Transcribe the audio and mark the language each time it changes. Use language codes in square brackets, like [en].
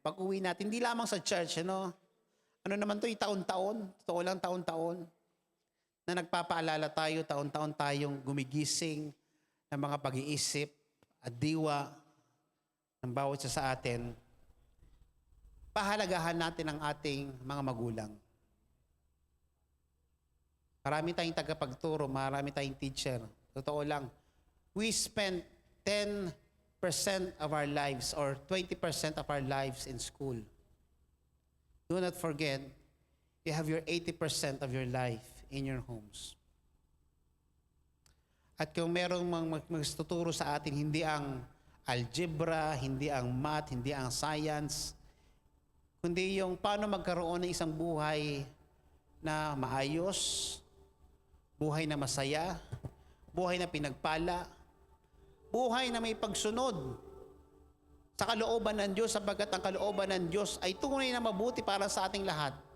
[tl] Pag uwi natin, hindi lamang sa church, ano naman to, taon-taon, totoo lang taon-taon, na nagpapaalala tayo, taon-taon tayong gumigising ng mga pag-iisip at diwa ng bawat isa sa atin. Pahalagahan natin ang ating mga magulang. Marami tayong tagapagturo, marami tayong teacher. Totoo lang, [en] we spend 10% of our lives or 20% of our lives in school. Do not forget, you have your 80% of your life in your homes. [tl] At kung merong magtuturo sa atin, hindi ang algebra, hindi ang math, hindi ang science, kundi yung paano magkaroon ng isang buhay na maayos, buhay na masaya, buhay na pinagpala, buhay na may pagsunod sa kalooban ng Diyos, sapagkat ang kalooban ng Diyos ay tunay na mabuti para sa ating lahat.